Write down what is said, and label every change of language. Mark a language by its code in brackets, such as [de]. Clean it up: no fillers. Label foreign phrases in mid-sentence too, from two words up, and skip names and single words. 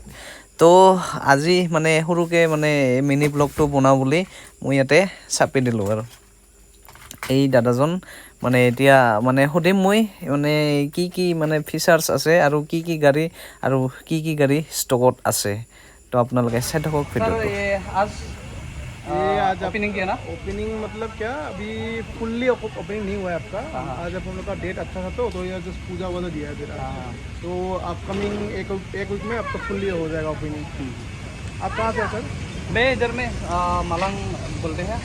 [as] তো আজি মানে সৰুকৈ মানে মিনি ব্লগটো বনাওঁ বুলি মই ইয়াতে চাপি দিলোঁ। আৰু এই দাদাজন মানে এতিয়া মানে সুধিম মই মানে কি মানে ফিচাৰ্ছ আছে আৰু কি গাড়ী আৰু কি গাড়ী ষ্টকত আছে। তো আপোনালোকে চাই থাকক ভিডিঅ'টো। [hi] ये आज ओपनिंग किया ना? ओपनिंग मतलब क्या, अभी [en] fully opening [hi] नहीं हुआ है आपका। आज हम लोग का डेट अच्छा था, तो ये जस्ट पूजा वगैरह दिया है मेरा। तो अपकमिंग एक वीक में आपका फुल्ली हो जाएगा ओपनिंग। आप कहाँ से हैं सर? मैं इधर में मलंग बोलते हैं।